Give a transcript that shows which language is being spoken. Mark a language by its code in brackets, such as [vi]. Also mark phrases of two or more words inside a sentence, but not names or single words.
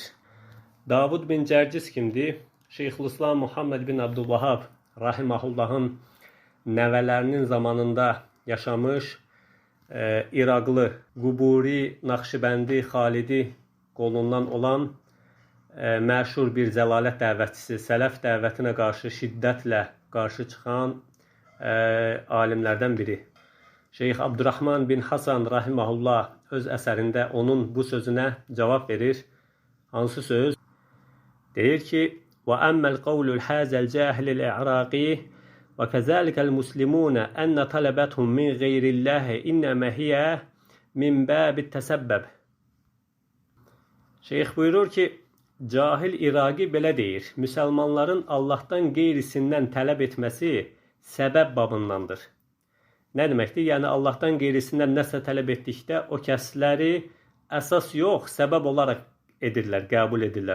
[az] Davud bin Cərcis kimdir? Şeyxülislam Muhammed bin Abdülvahhab rahimahullahın nəvələrinin zamanında yaşamış İraqlı Quburi, Naxşibəndi, Xalidi qolundan olan məşhur bir zəlalət dəvətçisi, sələf dəvətinə qarşı şiddətlə qarşı çıxan alimlərdən biri. Şeyx Abdurrahman bin Hasan rahimahullah öz əsərində onun bu sözünə cavab verir. Hansı söz? Deyir ki, [ar] وَأَمَّا الْقَوْلُ الْحَازَ الْجَاهِلِ الْإِعْرَاقِ وَكَذَلِكَ الْمُسْلِمُونَ أَنَّ طَلَبَتْهُمْ مِنْ غَيْرِ اللّٰهِ إِنَّمَا هِيَ مِنْ بَابِ التَّسَبَّبِ. [az] Şeyx buyurur ki, cahil İraqi belə deyir, müsəlmanların Allahdan qeyrisindən tələb etməsi səbəb babındandır. Nə deməkdir? Yəni Allahdan qeyrisindən nəsə tələb etdikdə o kəsləri əsas yox, səbəb olaraq edirlər, qəbul edirlər.